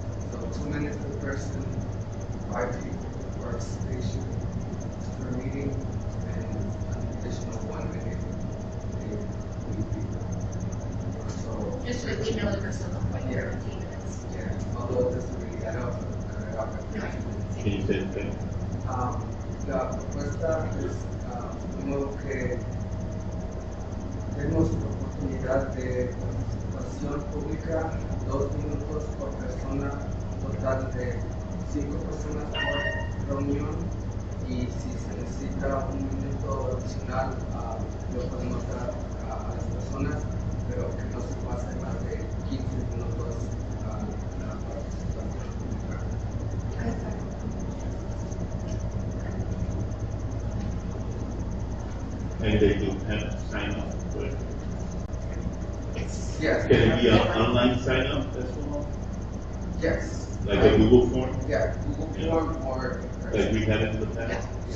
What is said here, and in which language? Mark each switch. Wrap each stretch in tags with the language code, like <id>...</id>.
<en>So 2 minutes per person, 5 people for participation per meeting, and an additional 1 minute if need be. So Just so that we know that we're still not quite Yeah. 15 minutes. yeah, although it doesn't really add up, Can you say that?</en> <es>la propuesta es de modo que tenemos oportunidad de participación pública, 2 minutos por persona, total de 5 personas por reunión, y si se necesita 1 minuto adicional lo podemos dar a las personas, pero que no se pase más de 15 minutos la participación pública.</es> <en>And they do have to sign up for it. Yes. Can it be an online sign up as well? Yes. Like a Google form, Yeah, Google Form or. like we had in the past?</en>